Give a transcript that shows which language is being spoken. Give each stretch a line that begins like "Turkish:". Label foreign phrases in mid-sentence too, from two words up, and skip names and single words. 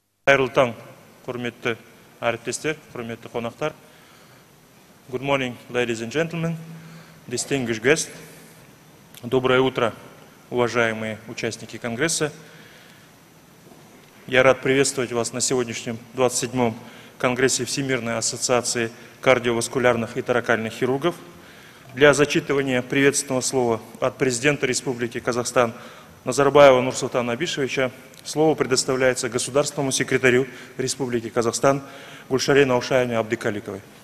Kazakh: Хайырлы таң, құрметті әріптестер, құрметті қонақтар.
English: Good morning, ladies and gentlemen, distinguished guests.
Russian: Доброе утро, уважаемые участники Конгресса. Я рад приветствовать вас на сегодняшнем 27-м Конгрессе Всемирной ассоциации кардиоваскулярных и торакальных хирургов. Для зачитывания приветственного слова от президента Республики Казахстан Назарбаева Нурсултана Абишевича слово предоставляется государственному секретарю Республики Казахстан Гульшаре Наушаевне Абдыкаликовой.